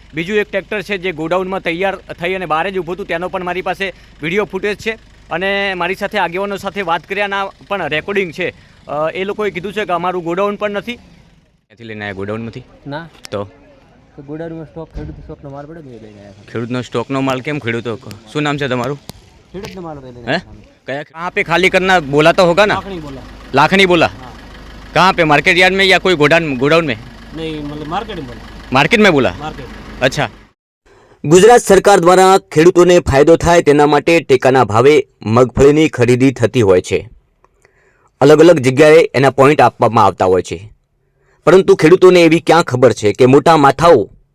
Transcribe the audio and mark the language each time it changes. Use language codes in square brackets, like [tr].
[gu] બીજું એક ટ્રેક્ટર છે જે ગોડાઉનમાં તૈયાર થઈ અને બહાર જ ઊભું હતું, તેનો પણ મારી પાસે વિડીયો ફૂટેજ છે. અને મારી સાથે આગેવાનો સાથે વાત કર્યાના પણ રેકોર્ડિંગ છે. એ લોકોએ કીધું છે કે અમારું ગોડાઉન પણ નથી. ક્યાંથી લઈને આવ્યા? ગોડાઉનમાંથી ના તો ગોડાઉનમાં સ્ટોક ખેડૂતનો માલ પડે ને લઈને આવ્યા. ખેડૂતનો સ્ટોકનો માલ કેમ? ખેડૂતો શું નામ છે તમારું? ખેડૂતનો માલ હે? [hi] कहाँ पे खाली करना बोला तो होगा ना? लाखनी बोला। कहाँ पे? मार्केट यार्ड में या कोई गोडाउन में? नहीं, मतलब मार्केट में बोला। मार्केट में बोला? मार्केट। अच्छा। [gu] ગુજરાત સરકાર દ્વારા ખેડૂતોને ફાયદો થાય તેના માટે ટેકાના ભાવે મગફળીની ખરીદી થતી હોય છે. અલગ અલગ જગ્યાએ એના પોઈન્ટ આપવામાં આવતા હોય છે. પરંતુ ખેડૂતોને એવી ક્યાં ખબર છે કે મોટા માથાઓ